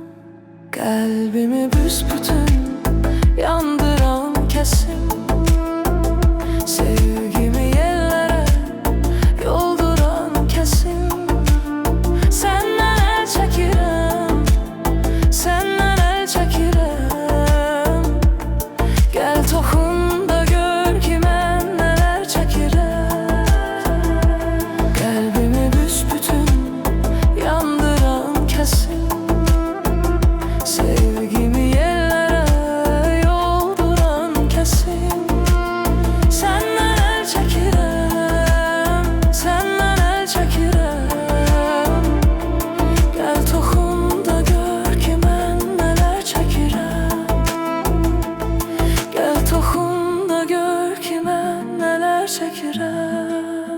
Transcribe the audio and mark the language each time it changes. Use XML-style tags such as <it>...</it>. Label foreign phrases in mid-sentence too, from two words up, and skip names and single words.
<tr>Kalbimi büsbütün yandıran kesim. Sevgimi yerlere yolduran kesim.</tr> <az>Senden el çekirəm, senden el çekirəm. Gel toxun da gör ki mən nələr çəkirəm.</az> <tr>Kalbimi büsbütün yandıran kesim. Sevgimi yerlere yolduran kesim.</tr> <az>Senden el çekirəm, senden el çəkirəm. Gel toxun da gör ki mən nələr çəkirəm. Gel toxun da gör ki mən nələr çəkirəm.</az>